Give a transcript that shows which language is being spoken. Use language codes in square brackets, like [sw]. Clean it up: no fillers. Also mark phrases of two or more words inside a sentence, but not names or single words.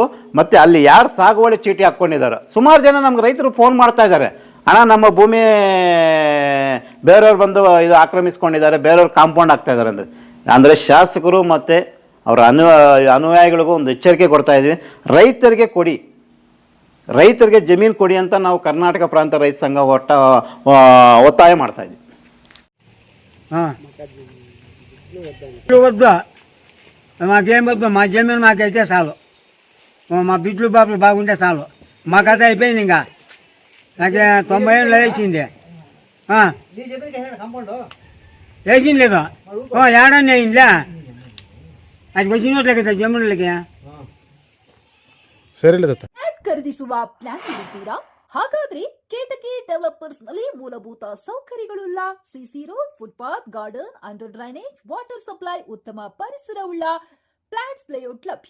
[kn] ಮತ್ತು ಅಲ್ಲಿ ಯಾರು ಸಾಗುವಳಿ ಚೀಟಿ ಹಾಕ್ಕೊಂಡಿದ್ದಾರೋ ಸುಮಾರು ಜನ ನಮ್ಗೆ ರೈತರು ಫೋನ್ ಮಾಡ್ತಾ ಇದ್ದಾರೆ, ಅಣ್ಣ ನಮ್ಮ ಭೂಮಿ ಬೇರೆಯವ್ರು ಬಂದು ಇದು ಆಕ್ರಮಿಸ್ಕೊಂಡಿದ್ದಾರೆ, ಬೇರೆಯವ್ರು ಕಾಂಪೌಂಡ್ ಆಗ್ತಾ ಇದ್ದಾರೆ ಅಂದರೆ ಶಾಸಕರು ಮತ್ತು ಅವರ ಅನುಯಾಯಿಗಳಿಗೂ ಒಂದು ಎಚ್ಚರಿಕೆ ಕೊಡ್ತಾ ಇದ್ವಿ. ರೈತರಿಗೆ ಕೊಡಿ, ರೈತರಿಗೆ ಜಮೀನು ಕೊಡಿ ಅಂತ ನಾವು ಕರ್ನಾಟಕ ಪ್ರಾಂತ ರೈತ ಸಂಘ ಒತ್ತಾಯ ಮಾಡ್ತಾ ಇದ್ವಿ. [te] మా జమీన్ మాకైతే చాలు, మా బిడ్లు బాబులు బాగుంటే చాలు. మా కథ అయిపోయింది. ఇంకా నాకు 90 ఏళ్ళు వేసింది. వేసింది లేదు, ఏడాన్ని అయిందిలే. అది వచ్చినట్లే కదా ಜಮೀನುಗಳಿಗೆ. [kn] ಖರೀದಿಸುವ ಪ್ಲಾನ್ ಇರುತ್ತೀರಾ? ಹಾಗಾದ್ರೆ ಕೇತಕಿ ಡೆವಲಪರ್ಸ್ ನಲ್ಲಿ ಮೂಲಭೂತ ಸೌಕರ್ಯಗಳುಳ್ಳ [en] CC road, [kn] ಫುಟ್ಪಾತ್, ಗಾರ್ಡನ್, [en] under drainage, water supply, [kn] ಉತ್ತಮ ಪರಿಸರವುಳ್ಳ [en] flats layout [kn] ಲಭ್ಯ.